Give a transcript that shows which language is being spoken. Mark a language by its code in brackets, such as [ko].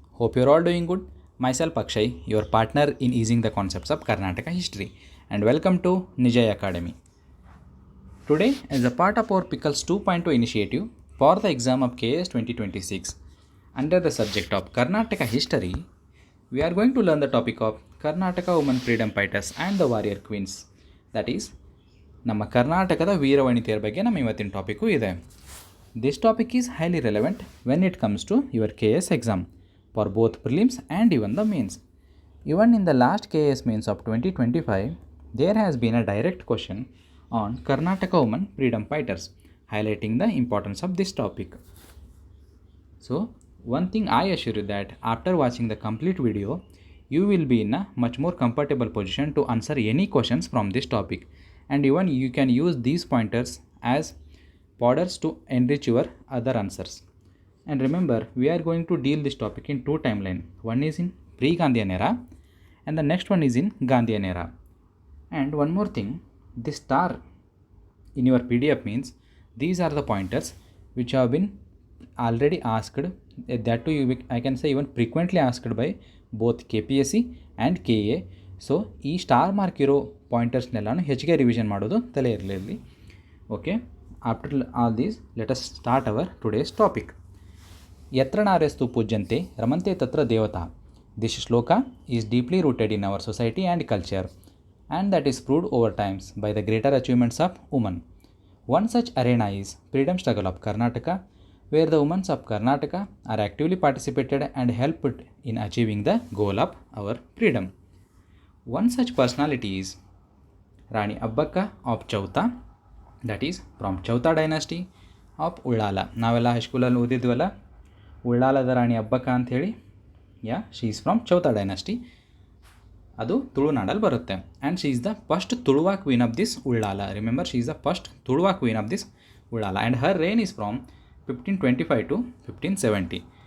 [en] Hope you're all doing good. Myself Akshay, your partner in easing the concepts of Karnataka history, and welcome to Nijay Academy. Today, as a part of our Pickles 2.0 initiative for the exam of KS 2026, under the subject of Karnataka history, we are going to learn the topic of Karnataka women freedom fighters and the warrior queens. That is, [kn] ನಮ್ಮ ಕರ್ನಾಟಕದ ವೀರವನಿತೆಯರ ಬಗ್ಗೆ ನಮ್ಮ ಇವತ್ತಿನ topic ಇದೆ. [en] This topic is highly relevant when it comes to your KS exam for both prelims and even the mains. Even in the last KS mains of 2025, there has been a direct question on Karnataka women freedom fighters, highlighting the importance of this topic. So, one thing I assure you that after watching the complete video, you will be in a much more comfortable position to answer any questions from this topic, and even you can use these pointers as podders to enrich your other answers. And remember, we are going to deal this topic in two timeline. One is in pre-Gandhian era and the next one is in Gandhian era. And one more thing, this star in your PDF means these are the pointers which have been already asked, that too I can say even frequently asked by both KPSC and KA. [kn] So ಈ star mark ಇರೋ ಪಾಯಿಂಟರ್ಸ್ನೆಲ್ಲನೂ ಹೆಚ್ಚಿಗೆ revision ಮಾಡೋದು ತಲೆ ಇರಲಿ. [en] Okay, after all these let us start our today's topic. [sa] ಯತ್ರ ನಾರ್ಯಸ್ತು ಪೂಜ್ಯಂತೆ ರಮಂತೆ ತತ್ರ ದೇವತಾ. [en] This shloka is deeply rooted in our society and culture, and that is proved over times by the greater achievements of woman. [kn] One such arena is freedom struggle of Karnataka, [en] where the women of Karnataka are actively participated and helped in achieving the goal of our freedom. One such personality is Rani Abbakka of Chauta, that is from Chauta dynasty of Ullala. [kn] ನಾವೆಲ್ಲ ಹೈಸ್ಕೂಲಲ್ಲಿ ಓದಿದ್ವಲ್ಲ ಉಳ್ಳಾಲದ ರಾಣಿ ಅಬ್ಬಕ್ಕ ಅಂಥೇಳಿ. [en] She is from Chowta dynasty. [kn] ಅದು ತುಳುನಾಡಲ್ಲಿ ಬರುತ್ತೆ. [en] And she is the first Tuluva queen of this Ullal. Remember, she is the first Tuluva queen of this Ullal. And her reign is from 1525 to 1570.